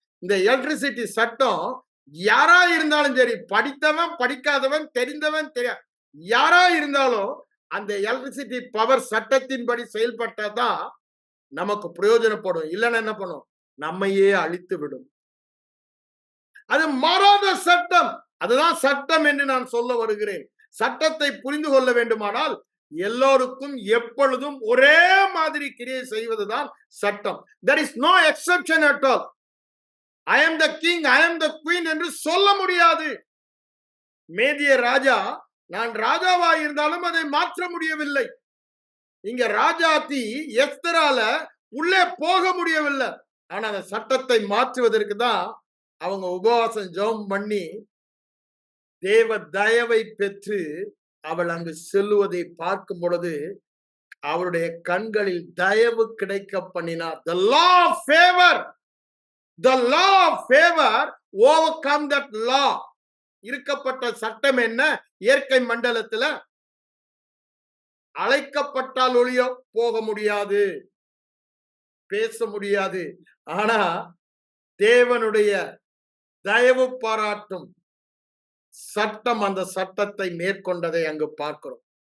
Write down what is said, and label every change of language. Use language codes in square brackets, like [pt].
[ta] இந்த எலக்ட்ரிசிட்டி சட்டம் யாரா இருந்தாலும் சரி, படித்தவன் படிக்காதவன் தெரிந்தவன் தெரியா யாரா இருந்தாலும் அந்த எலக்ட்ரிசிட்டி பவர் சட்டத்தின்படி செயல்பட்டாதான் நமக்கு பிரயோஜனப்படும். இல்லைன்னா என்ன பண்ணும்? நம்மையே அழித்து விடும். அது மாறாத சட்டம். அதுதான் சட்டம் என்று நான் சொல்ல வருகிறேன். சட்டத்தை புரிந்து கொள்ள வேண்டுமானால் எல்லோருக்கும் எப்பொழுதும் ஒரே மாதிரி கிரியை செய்வதுதான் சட்டம். [en] There is no exception at all. I am the king, I am the queen [ta] என்று சொல்ல முடியாது. மேதிய ராஜா நான் ராஜாவா இருந்தாலும் அதை மாற்ற முடியவில்லை. இங்க ராஜாத்தி எஸ்தரால உள்ளே போக முடியவில்லை. ஆனா அந்த சட்டத்தை மாற்றுவதற்கு தான் அவங்க உபவாசம் ஜெபம் பண்ணி தேவ தயவை பெற்று அவள் அங்கு செல்லுவதை பார்க்கும் பொழுது அவருடைய கண்களில் தயவு கிடைக்க பண்ணினார். [en] The law of favor, the law of favor overcome that law. [ta] இருக்கப்பட்ட சட்டம் என்ன? இயற்கை மண்டலத்துல அழைக்கப்பட்டால் ஒழிய போக முடியாது, பேச முடியாது. ஆனா தேவனுடைய தயவு பாராட்டும் சட்டம் அந்த சட்டத்தை மேற்கொண்டதை அங்கு பார்க்கிறோம்.